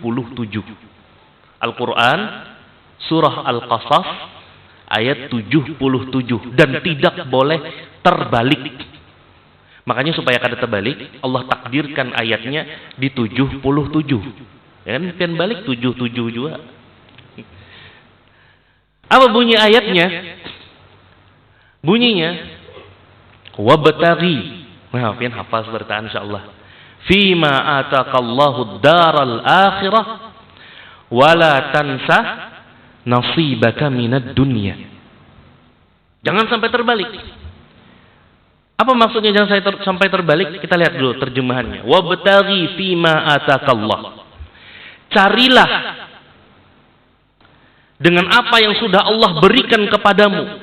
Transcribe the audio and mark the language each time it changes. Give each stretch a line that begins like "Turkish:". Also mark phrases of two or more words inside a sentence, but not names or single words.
Indonesian: Al-Quran, surah Al-Qasas ayat 77, dan tidak boleh terbalik. Makanya supaya kada terbalik, Allah takdirkan ayatnya di 77. Ya kan, pian balik 77 juga. Apa bunyi ayatnya? Bunyinya wabtaghi. Nah, pian hafal bertaan insyaallah.
Arabic: فيما آتاك الله الدار الآخرة ولا تنس نصيبك من الدنيا.
Indonesian: Jangan sampai terbalik. Apa maksudnya jangan sampai terbalik? Kita lihat dulu terjemahannya.
Arabic: وابتغ فيما آتاك الله.
Indonesian: Carilah dengan apa yang sudah Allah berikan kepadamu.